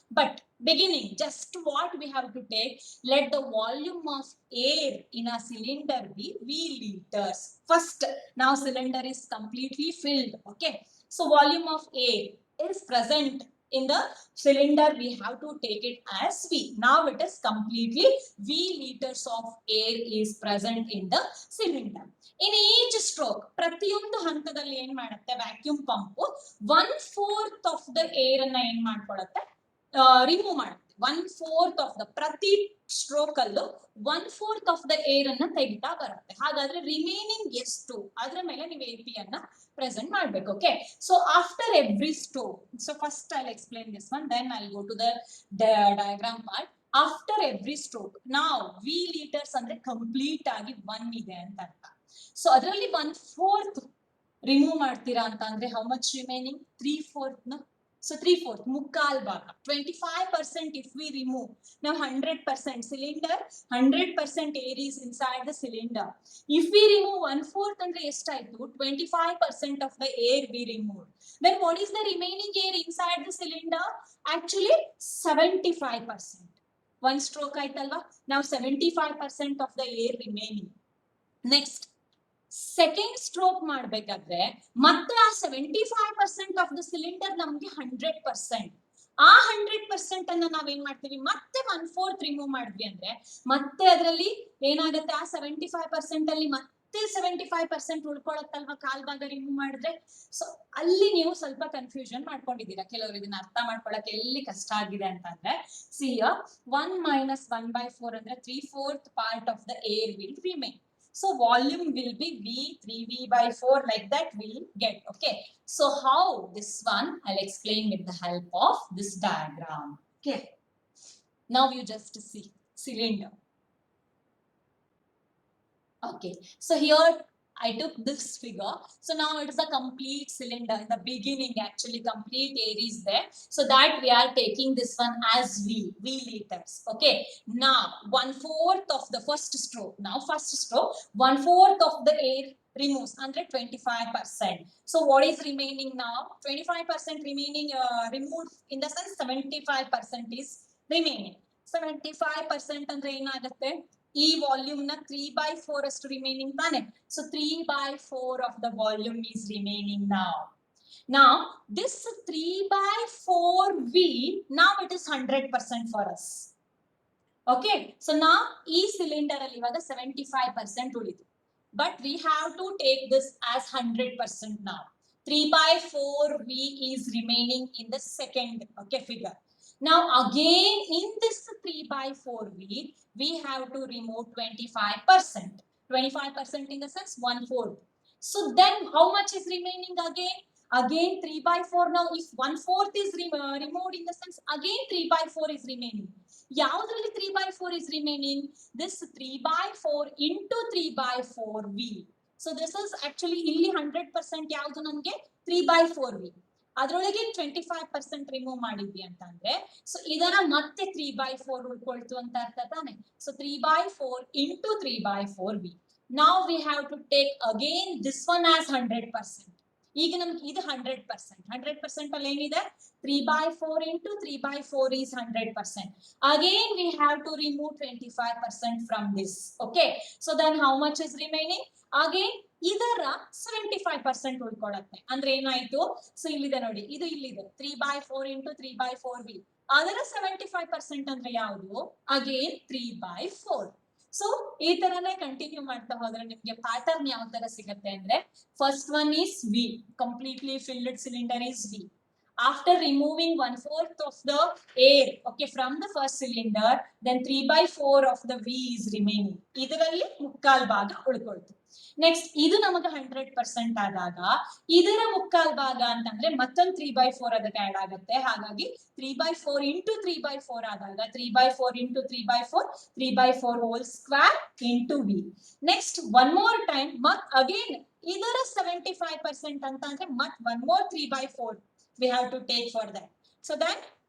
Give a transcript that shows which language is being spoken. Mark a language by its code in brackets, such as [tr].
[en] But beginning, just what we have to take, let the volume of air in a cylinder be V liters. First, now cylinder is completely filled. Okay, so volume of air is present in the cylinder, we have to take it as V. Now it is completely V liters of air is present in the cylinder. In each stroke, [kn] ಪ್ರತಿಯೊಂದು ಹಂತದಲ್ಲಿ ಏನ್ ಮಾಡುತ್ತೆ vacuum pump 1/4 of the air ಅನ್ನ ಏನ್ ಮಾಡ್ಕೊಳ್ಳುತ್ತೆ, remove ಮಾಡುತ್ತೆ. 1/4 of the, ಪ್ರತಿ stroke ಅಲ್ಲೂ 1/4 of the air ಅನ್ನ ತೆಗಿತಾ ಬರುತ್ತೆ. ಹಾಗಾದ್ರೆ ರಿಮೈನಿಂಗ್ ಎಷ್ಟು, ಅದ್ರ ಮೇಲೆ ನೀವು AP ಅನ್ನ present ಮಾಡಬೇಕು. [en] Okay, so after every stroke, so first I'll explain this one, then I'll go to the diagram part. After every stroke, now V liters [kn] ಅಂದ್ರೆ ಕಂಪ್ಲೀಟ್ ಆಗಿ 1 ಇದೆ ಅಂತ ಅರ್ಥ. [en] so [kn] ಅದರಲ್ಲಿ 1/4 ರಿಮೂವ್ ಮಾಡ್ತೀರಾ ಅಂತ ಅಂದ್ರೆ [en] How much remaining, 3/4. So 3/4, [kn] ಮುಕ್ಕಾಲ್ ಭಾಗ, [en] 25% if we remove. Now 100% cylinder, 100% air is inside the cylinder. If we remove 1/4 [kn] ಅಂದ್ರೆ ಎಷ್ಟಾಯ್ತು, [en] 25% of the air we removed. Then what is the remaining air inside the cylinder? Actually 75%. One stroke [kn] ಆಯ್ತಲ್ವಾ, [en] now 75% of the air remaining. Next, second stroke [kn] ಮಾಡ್ಬೇಕಾದ್ರೆ ಮತ್ತೆ ಆ [en] 75% of the cylinder [kn] ನಮ್ಗೆ [en] 100%. [kn] ಆ 100% ಅನ್ನ ನಾವೇನ್ ಮಾಡ್ತೀವಿ, ಮತ್ತೆ 1/4 ರಿಮೂವ್ ಮಾಡಿದ್ವಿ ಅಂದ್ರೆ ಮತ್ತೆ ಅದರಲ್ಲಿ ಏನಾಗುತ್ತೆ, ಆ 75% ಅಲ್ಲಿ ಮತ್ತೆ 75% ಉಳ್ಕೊಳತ್ತಲ್ವಾ ಕಾಲ್ ಭಾಗ ರಿಮೂವ್ ಮಾಡಿದ್ರೆ. ಸೊ ಅಲ್ಲಿ ನೀವು ಸ್ವಲ್ಪ ಕನ್ಫ್ಯೂಷನ್ ಮಾಡ್ಕೊಂಡಿದ್ದೀರಾ, ಕೆಲವರು ಇದನ್ನ ಅರ್ಥ ಮಾಡ್ಕೊಳಕ್ಕೆ ಎಲ್ಲಿ ಕಷ್ಟ ಆಗಿದೆ ಅಂತಂದ್ರೆ, ಸಿ 1 - 1/4 ಅಂದ್ರೆ [en] 3/4 part of the air will remain. So volume will be V, 3V/4, like that we'll get. Okay, so how this one I'll explain with the help of this diagram. Okay, now you just see cylinder. Okay, so here I took this figure. So now it is a complete cylinder. In the beginning, actually complete air is there. So that we are taking this one as V liters. Okay, now 1/4 of the first stroke. Now first stroke, 1/4 of the air removes, 125%. So what is remaining now? 25% remaining, removed in the sense 75% is remaining. [kn] 75% ಅಂದ್ರೆ ಏನಾಗುತ್ತೆ, ಈ volume ನ 3/4 ಅಷ್ಟು remaining ತಾನೆ. [en] So 3/4 of the volume is remaining now. Now this 3/4 V, now it is 100% for us. Okay, so now [kn] ಈ cylinder ಅಲ್ಲಿ ಇವಾಗ 75% ಉಳಿತು, [en] but we have to take this as 100% now. 3/4 V is remaining in the second, okay, figure. Now again in this 3/4 V, we have to remove 25%. 25% in the sense 1/4. So then how much is remaining again? Again 3/4. Now if 1/4 is removed in the sense, again 3/4 is remaining. [kn] ಯಾವುದ್ರಲ್ಲಿ [en] 3/4 is remaining? This 3/4 into 3/4 V. So this is actually [kn] ಇಲ್ಲಿ 100% ಯಾವುದು ನಮಗೆ [en] 3/4 V. [kn] ಅದರೊಳಗೆ 25% remove ಮಾಡಿದ್ವಿ ಅಂತಂದ್ರೆ, so ಇದರ ಮತ್ತೆ 3/4 ಉಳ್ಕೊಳ್ತು ಅಂತ ಅರ್ಥ ತಾನೆ. [en] So 3/4 into 3/4 V. Now we have to take again this one as 100%. [kn] ಈಗ ನಮ್ಗೆ ಇದು 100%. 100% ಅಲ್ಲಿ ಏನಿದೆ, 3/4 into 3/4 is 100%. [en] Again we have to remove 25% from this. Okay, so then how much is remaining? [kn] Again ಇದರ 75% ಉಳ್ಕೊಳ್ಳುತ್ತೆ. ಅಂದ್ರೆ ಏನಾಯ್ತು, ಸೊ ಇಲ್ಲಿದೆ ನೋಡಿ, ಇದು ಇಲ್ಲಿದೆ 3/4 into 3/4 V. ಅದರ 75% ಅಂದ್ರೆ ಯಾವುದು, ಅಗೇನ್ 3/4. [en] so [kn] ಈ ತರನೇ [en] continue [kn] ಮಾಡ್ತಾ ಹೋದ್ರೆ ನಿಮ್ಗೆ ಪ್ಯಾಟರ್ನ್ ಯಾವ ತರ ಸಿಗುತ್ತೆ ಅಂದ್ರೆ, [en] First one is V, completely filled cylinder is V. After removing 1/4 of the air, okay, from the first cylinder, then 3/4 of the V is remaining. [kn] ಇದರಲ್ಲಿ ಮುಕ್ಕಾಲ್ ಭಾಗ ಉಳ್ಕೊಳ್ತು. ನೆಕ್ಸ್ಟ್ ಇದು ನಮಗೆ 100% ಆದಾಗ ಇದರ ಮುಕ್ಕಾಲ್ ಭಾಗ ಅಂತಂದ್ರೆ ಮತ್ತೊಂದು 3/4 ಅದಕ್ಕೆ ಆಡ್ ಆಗುತ್ತೆ. ಹಾಗಾಗಿ [en] 3/4 into 3/4 [kn] ಆದಾಗ [en] 3/4 into 3/4, 3/4 whole square into V. Next one more time, ಮತ್ again [kn] ಇದರ 75% ಅಂತ ಅಂದ್ರೆ ಮತ್ [en] one more 3/4 we have to take for that. So that